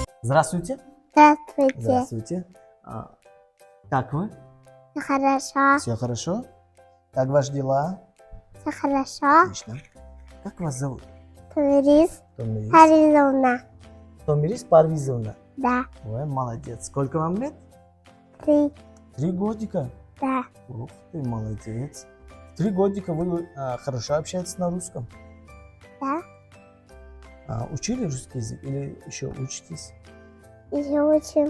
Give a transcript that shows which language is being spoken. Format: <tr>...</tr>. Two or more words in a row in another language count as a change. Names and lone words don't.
<ru>Здравствуйте. Здравствуйте. Здравствуйте. Как вы? Все хорошо. Все хорошо? Как ваши дела? Все хорошо. Отлично. Как вас зовут? Томирис Томирис. Аризона. Томирис Парвизовна. Да. Ой, молодец. Сколько вам лет? 3. 3 годика. Да. Ух ты, молодец. 3 годика вы хорошо общаетесь на русском? Да. Учили русский язык или еще учитесь? Еще учим.</ru>